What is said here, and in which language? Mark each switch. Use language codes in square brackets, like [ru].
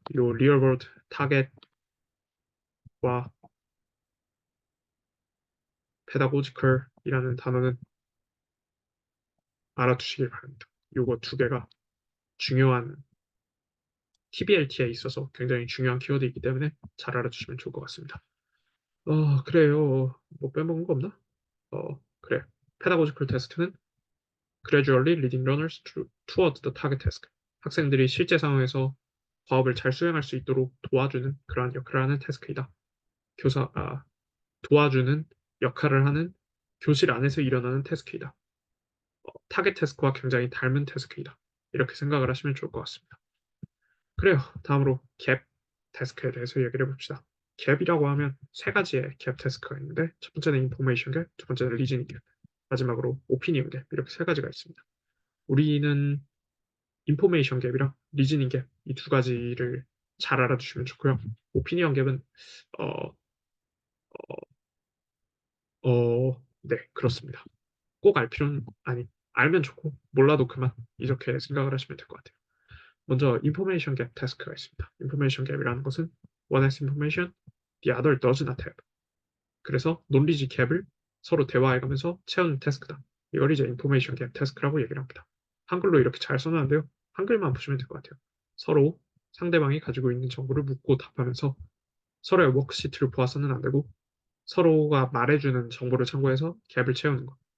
[ko] 이 리얼 월드 타겟과 페다고지컬이라는 단어는 알아두시길 바랍니다. 요거 두 개가 중요한 TBLT에 있어서 굉장히 중요한 키워드이기 때문에 잘 알아주시면 좋을 것 같습니다. 그래요. 뭐 빼먹은 거 없나? 그래. [en] Pedagogical test는 gradually leading learners toward the target task. [ko] 학생들이 실제 상황에서 과업을 잘 수행할 수 있도록 도와주는 그러한 역할을 하는 태스크이다. 도와주는 역할을 하는 교실 안에서 일어나는 태스크이다. 타겟 태스크와 굉장히 닮은 태스크이다. 이렇게 생각을 하시면 좋을 것 같습니다. 그래요. 다음으로 갭 태스크에 대해서 얘기를 해봅시다. 갭이라고 하면 세 가지의 갭 태스크가 있는데 첫 번째는 인포메이션 갭, 두 번째는 리즈닝 갭, 마지막으로 오피니언 갭 이렇게 세 가지가 있습니다. 우리는 인포메이션 갭이랑 리즈닝 갭 이 두 가지를 잘 알아두시면 좋고요. 오피니언 갭은 어, 네 그렇습니다. 꼭 알 필요는 아니 알면 좋고 몰라도 그만 이렇게 생각을 하시면 될 것 같아요. 먼저 information gap task가 있습니다. [en] information gap [ko] 이라는 것은 [en] one has information, the other does not have. [ko] 그래서 논리지 갭을 서로 대화해가면서 채우는 태스크다. 이걸 이제 information gap task라고 얘기를 합니다. 한글로 이렇게 잘 써놨는데요. 한글만 보시면 될 것 같아요. 서로 상대방이 가지고 있는 정보를 묻고 답하면서 서로의 워크시트를 보아서는 안 되고 서로가 말해주는 정보를 참고해서 갭을 채우는 거.